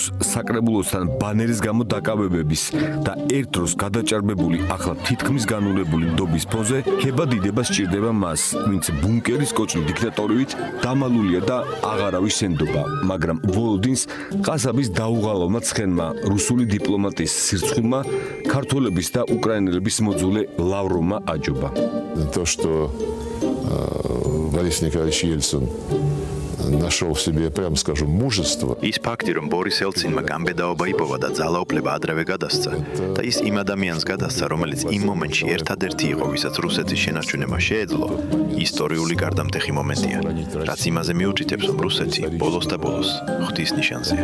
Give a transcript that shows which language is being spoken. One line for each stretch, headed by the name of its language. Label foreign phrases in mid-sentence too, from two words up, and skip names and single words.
Georgian: საკრებულოსთან ბანერის გამო დაკავებების და ერთ დროს გადაჭარბებული, ახლა თითქმის განულებული ნდობის ფონზე ქება დიდება სჭირდება მას, ვინც ბუნკერის კოჭლი დიქტატორივით დამალულია და აღარავის ენდობა, მაგრამ ვოლოდინს ყაზაბის დაუღალავმა ცხენმა რუსული დიპლომატიის სირცხვილმა ქართველების და უკრაინელების მოძულე ლავროვმა აჯობა.
Russian: То, что Борис Николаевич Ельцин нашел в себе, прямо скажем, мужество.
Georgian: ის ფაქტი, რომ ბორის ელცინმა გამბედაობა იპოვა და ძალაუფლება ადრევე გადასცა და ის იმ ადამიანს გადასცა, რომელიც იმ მომენტში ერთადერთი იყო, ვისაც რუსეთის შენარჩუნება შეეძლო, ისტორიული გარდამტეხი მომენტია, რაც იმაზე მიუთითებს, რომ რუსეთი ბოლოს და ბოლოს ღვთის ნიშანზეა.